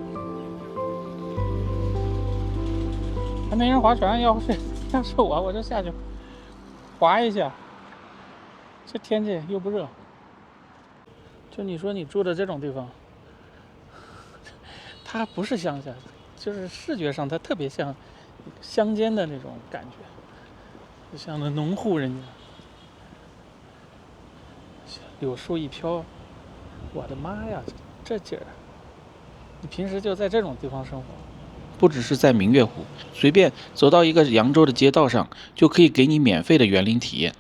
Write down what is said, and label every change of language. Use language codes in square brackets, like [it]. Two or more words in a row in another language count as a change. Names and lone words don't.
[zh] 還沒人划船，要是我就下去划一下。這天氣又不熱，就你說你住的這種地方，它不是鄉下，就是視覺上它特別像鄉間的那種感覺，就像那農戶人家，柳樹一飄，我的媽呀，這景兒！你平時就在這種地方生活， 不只是在明月湖，隨便走到一個揚州的街道上，就可以給你免費的園林體驗。